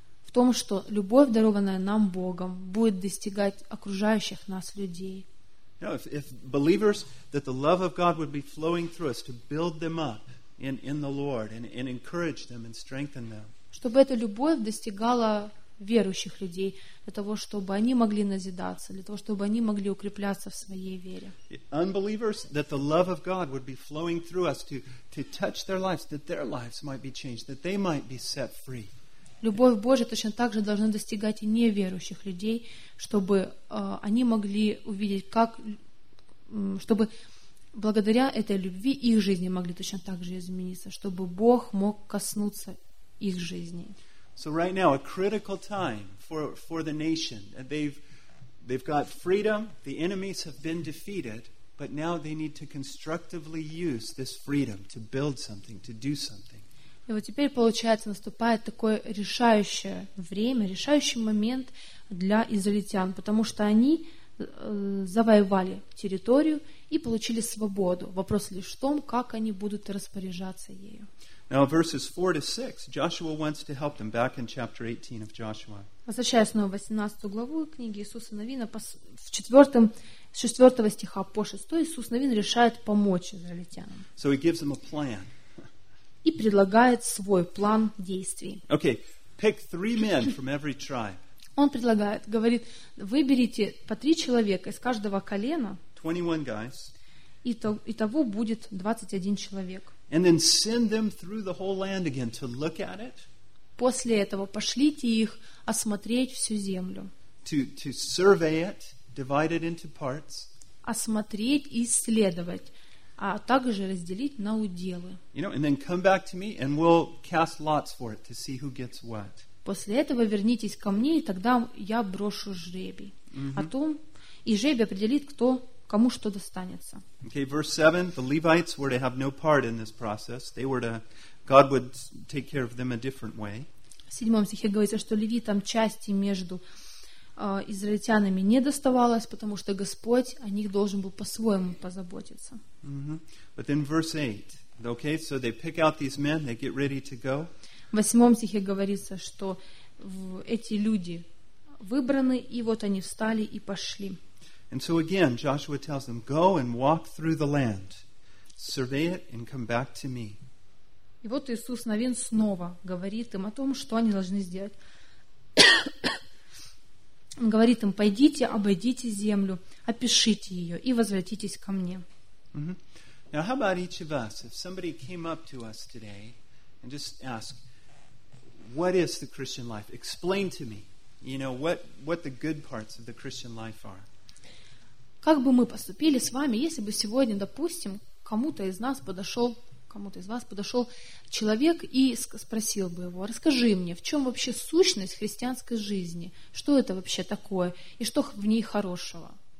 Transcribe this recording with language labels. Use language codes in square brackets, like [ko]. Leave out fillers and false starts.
[ru] В том, что любовь, дарованная нам Богом, будет достигать окружающих нас людей. [en] You know, if believers that the love of God would be flowing through us to build them up in the Lord and encourage them and strengthen them. [ru] Чтобы эта любовь достигала верующих людей, для того, чтобы они могли назидаться, для того, чтобы они могли укрепляться в своей вере. [en] Unbelievers, that the love of God would be flowing through us to touch their lives, that their lives might be changed, that they might be set free. [ru] Любовь Божия точно так же должна достигать и неверующих людей, чтобы они могли увидеть, как, чтобы благодаря этой любви их жизни могли точно так же измениться, чтобы Бог мог коснуться их жизни. [en] So right now, a critical time for the nation. They've got freedom. The enemies have been defeated, but now they need to constructively use this freedom to build something, to do something. [ru] И вот теперь получается, наступает такое решающее время, решающий момент для израильтян, потому что они завоевали территорию и получили свободу. Вопрос лишь в том, как они будут распоряжаться ею. [en] Now verses 4 to 6, Joshua wants to help them back in chapter 18 of Joshua. [ru] Возвращаясь снова в 18 главу книги Иисуса Навина, в 4-м, с 4 стиха по 6, Иисус Навин решает помочь израильтянам. [en] So he gives them a plan. [ru] И предлагает свой план действий. [en] Okay, pick three men from every tribe. [ru] Он предлагает, говорит, выберите по три человека из каждого колена. [en] 21 guys. [ru] Итого будет 21 человек. [en] And then send them through the whole land again to look at it. [ru] После этого пошлите их осмотреть всю землю. [en] To survey it, divide it into parts. [ru] Осмотреть и исследовать, а также разделить на уделы. [en] You know, and then come back to me, and we'll cast lots for it to see who gets what. [ru] После этого вернитесь ко мне, и тогда я брошу жребий. Mm-hmm. О том, и жребий определит, кто кому что достанется. [en] Okay, verse 7, the Levites were to have no part in this process. They were to, God would take care of them a different way. [ru] В 7 стихе говорится, что левитам части между израильтянами не доставалось, потому что Господь о них должен был по-своему позаботиться. Mm-hmm. [en] But then verse 8, okay, so they pick out these men, they get ready to go. [ru] В 8 стихе говорится, что эти люди выбраны, и вот они встали и пошли. [en] And so again, Joshua tells them, go and walk through the land, survey it, and come back to me. [ru] И вот Иисус Навин снова говорит им о том, что они должны сделать. Он говорит им, пойдите, обойдите землю, опишите ее и возвратитесь ко мне. Mm-hmm. [en] Now, how about each of us, if somebody came up to us today and just asked, what is the Christian life? Explain to me, you know, what the good parts of the Christian life are. [ru] Как бы мы поступили с вами, если бы сегодня, допустим, кому-то из нас подошел к кому-то из вас подошел человек и спросил бы его: расскажи мне, в чем вообще сущность христианской жизни? Что это вообще такое? И что в ней хорошего?